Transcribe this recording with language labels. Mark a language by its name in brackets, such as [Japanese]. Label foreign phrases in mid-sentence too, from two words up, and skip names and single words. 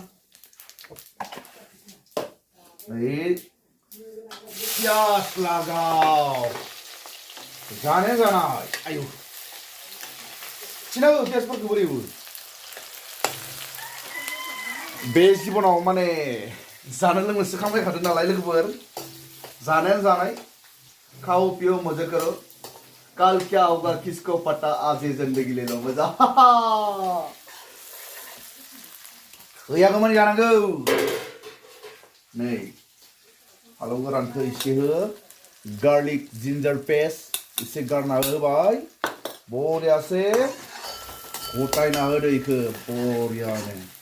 [Bodo] नै पियास लागाव जानाय आयु सिना हो पियासफोरखौ बोरै एवो बे जिबनाव माने जानो लोंनोसो खांबायखादों नालाय लोगोफोर जानायानो जानाय [Hindi] खाओ पियो मजे करो कल क्या होगा किसको पता आज ये जिंदगी ले लो मजा [Bodo] गैयागौमानि जानांगौ नै फालौ गोरानखौ एसे हो [English] garlic ginger paste [Bodo] एसे गारना होबाय बरियासे गथायना होदो इखो बरियानो